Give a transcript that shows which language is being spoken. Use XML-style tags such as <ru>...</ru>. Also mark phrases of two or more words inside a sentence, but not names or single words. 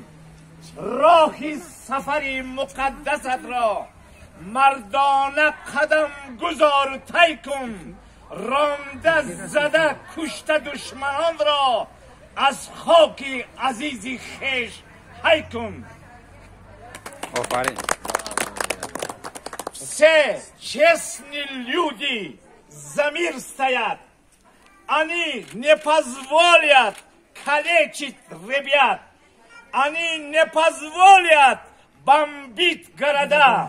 <tg>راه سفر مقدست را مردانه قدم گذار طی کن. رانده زده کشته دشمنان را از خاک عزیز خیش حی کن.</tg> <ru>Все честные люди за мир стоят. Они не позволят калечить ребят. Они не позволят бомбить города.</ru>